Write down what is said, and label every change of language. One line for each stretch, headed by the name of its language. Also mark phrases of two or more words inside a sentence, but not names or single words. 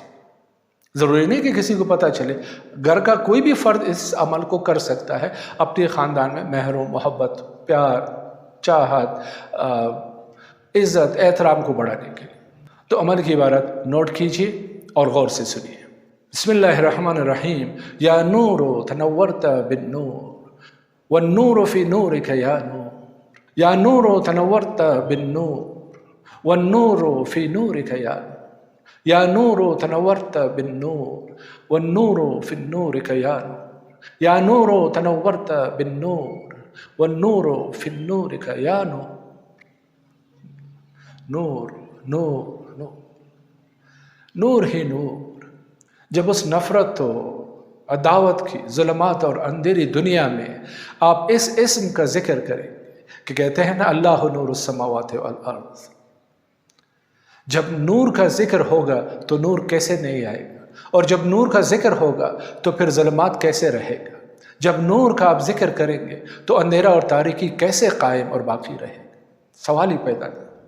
Urdu: ضروری نہیں کہ کسی کو پتہ چلے، گھر کا کوئی بھی فرد اس عمل کو کر سکتا ہے اپنے خاندان میں مہر و محبت، پیار، چاہت، عزت، احترام کو بڑھانے کے لیے۔ تو عمل کی عبارت نوٹ کیجیے اور غور سے سنیے۔
Arabic: بسم اللہ الرحمن الرحیم۔ یا نور تنورت بالنور والنور فی نورک یا نور، یا نور تنورت بالنور والنور فی نورک یا نور، یا نور تنورت بالنور والنور فی نورک یا نور، یا نور تنورت بالنور والنور فی نورک یا نور۔
Urdu: نور نور نور نور ہی نور۔ جب اس نفرت و عداوت کی ظلمات اور اندھیری دنیا میں آپ اس اسم کا ذکر کریں کہ کہتے ہیں نا
Arabic: اللہ نور السماوات والارض،
Urdu: جب نور کا ذکر ہوگا تو نور کیسے نہیں آئے گا، اور جب نور کا ذکر ہوگا تو پھر ظلمات کیسے رہے گا، جب نور کا آپ ذکر کریں گے تو اندھیرا اور تاریکی کیسے قائم اور باقی رہے گا، سوال ہی پیدا کرے۔